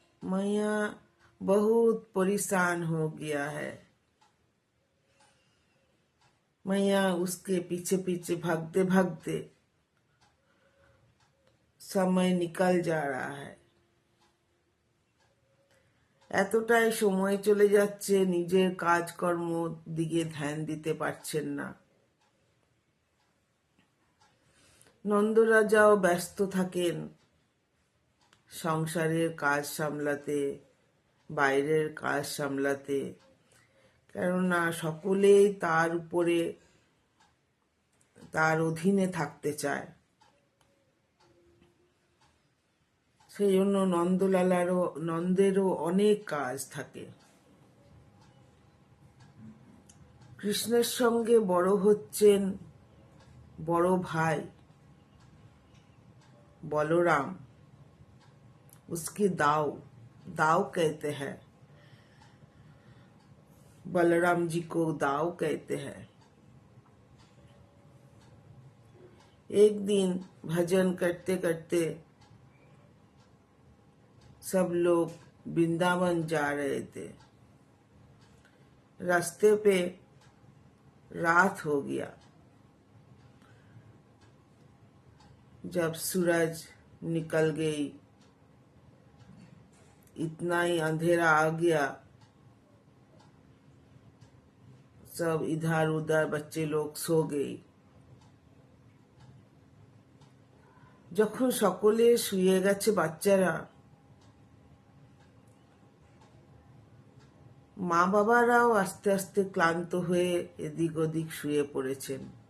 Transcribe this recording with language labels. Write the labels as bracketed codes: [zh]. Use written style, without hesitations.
[hi] मैया बहुत परेशान हो गया है। मैया उसके पीछे पीछे भागते भागते समय निकल जा रहा है। [bn] এতটাই সময় চলে যাচ্ছে, নিজের কাজকর্ম দিকে ধ্যান দিতে পারছেন না। নন্দরাজাও ব্যস্ত থাকেন সংসারের কাজ সামলাতে, বাইরের কাজ সামলাতে, কেননা সকলেই তার উপরে, তার অধীনে থাকতে চায়। সেই জন্য নন্দেরও অনেক কাজ থাকে। কৃষ্ণের সঙ্গে বড় হচ্ছেন বড় ভাই বলরাম। [hi] उसकी दाव कहते हैं, बलराम जी को दाव कहते हैं। एक दिन भजन करते करते सब लोग वृंदावन जा रहे थे। रास्ते पे रात हो गया। जब सूरज निकल गई, इतना ही अंधेरा आ गया। सब इधर उधर बच्चे लोग सो गए। [bn] যখন সকলে শুয়ে গেছে বাচ্চারা, মা বাবারাও আস্তে আস্তে ক্লান্ত হয়ে এদিক ওদিক শুয়ে পড়েছেন।